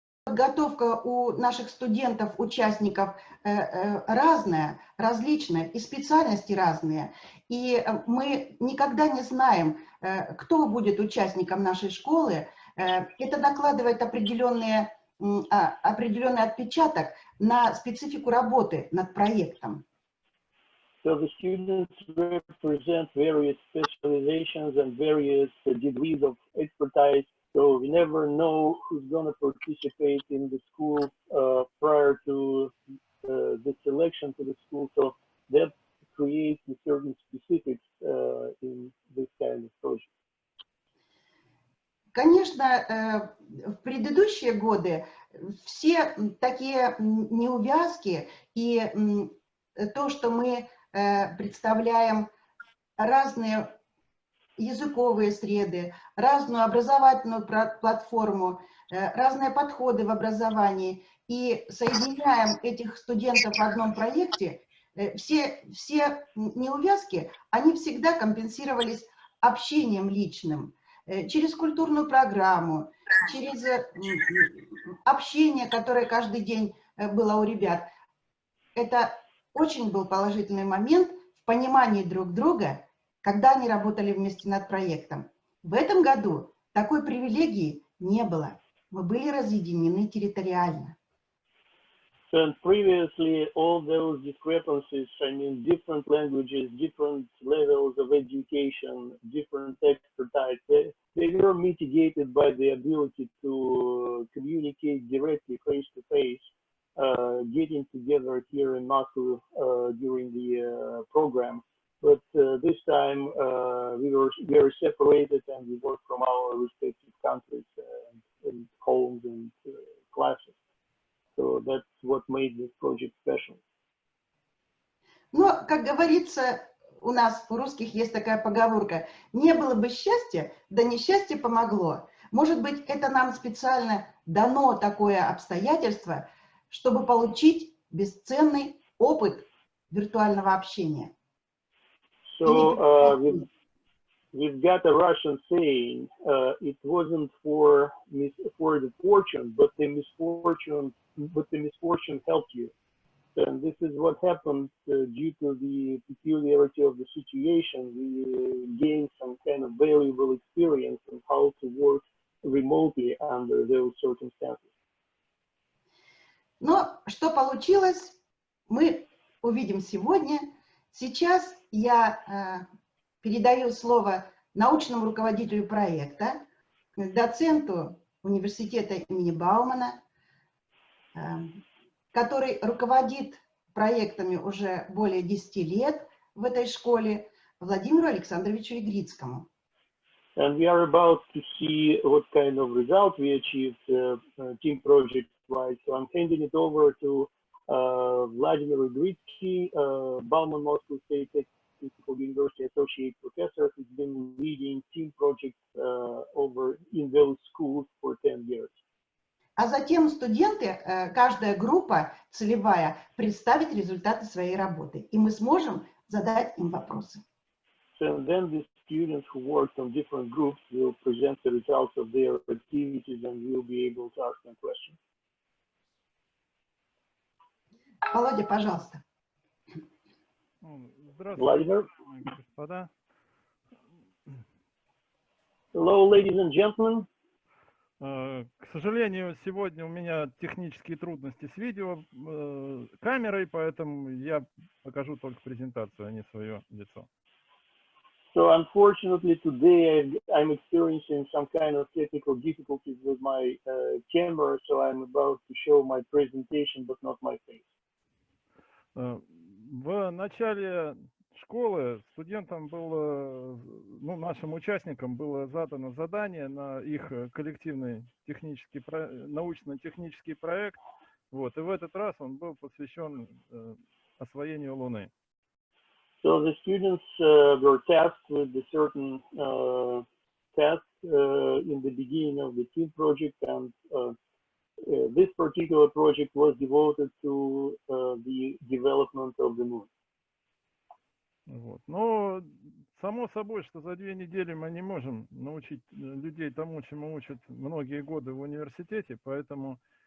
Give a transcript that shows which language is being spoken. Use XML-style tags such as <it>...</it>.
<ru>подготовка у наших студентов, участников разная, различная, и специальности разные. И мы никогда не знаем, кто будет участником нашей школы. Это накладывает определенный отпечаток на специфику работы над проектом.</ru> <en>So the students represent various specializations and various degrees of expertise. So we never know who's going to participate in the school prior to the selection to the school. So that creates a certain specifics in this kind of project.</en> <ru>Конечно, в предыдущие годы все такие неувязки и то, что мы представляем разные языковые среды, разную образовательную платформу, разные подходы в образовании, и соединяем этих студентов в одном проекте, все неувязки, они всегда компенсировались общением личным, через культурную программу, через общение, которое каждый день было у ребят. Это очень был положительный момент в понимании друг друга, когда они работали вместе над проектом. В этом году такой привилегии не было. Мы были разъединены территориально.</ru> <en>And previously, all those discrepancies, I mean, different languages, different levels of education, different expertise, they were mitigated by the ability to communicate directly face-to-face, getting together here in Moscow during the program. But this time we were separated and we worked from our respective countries and homes and classes. So that's what made this project special.</en> <ru>Но, как говорится, у нас, у русских, есть такая поговорка: не было бы счастья, да несчастье помогло. Может быть, это нам специально дано такое обстоятельство, чтобы получить бесценный опыт виртуального общения.</ru> <en>So we've got a Russian saying, it wasn't for the fortune, but the misfortune helped you. And this is what happened due to the peculiarity of the situation. We gained some kind of valuable experience on how to work remotely under those circumstances.</en> <ru>Но что получилось, мы увидим сегодня. Сейчас я передаю слово научному руководителю проекта, доценту университета имени Баумана, который руководит проектами уже более 10 лет в этой школе, Владимиру Александровичу Игрицкому.</ru> <en>And we are about to see what kind of results we achieved team project-wise. So I'm handing it over to Vladimir Igritsky, Bauman Moscow State Technical University Associate Professor, who's been leading team projects over in those schools for 10 years.</en> <ru>А затем студенты, каждая группа целевая, представит результаты своей работы, и мы сможем задать им вопросы.</ru> <en>So then the students who worked on different groups will present the results of their activities and we'll be able to ask them questions.</en> <ru>Володя, пожалуйста. Здравствуйте, господа.</ru> <en>Hello, ladies and gentlemen.</en> <ru>К сожалению, сегодня у меня технические трудности с видеокамерой, поэтому я покажу только презентацию, а не свое лицо.</ru> <en>So unfortunately today I'm experiencing some kind of technical difficulties with my camera, so I'm about to show my presentation, but not my face.</en> <ru>В начале школы студентам было, нашим участникам было задано задание на их коллективный научно-технический проект. Вот, и в этот раз он был посвящен освоению Луны.</ru> <en>So the students were tasked with a certain task in the beginning of the team project, and this particular project was devoted to the development of the moon.</en> <ru>Вот. Но само собой, что за 2 недели мы не можем научить людей тому, чему учат многие годы в университете, поэтому</ru>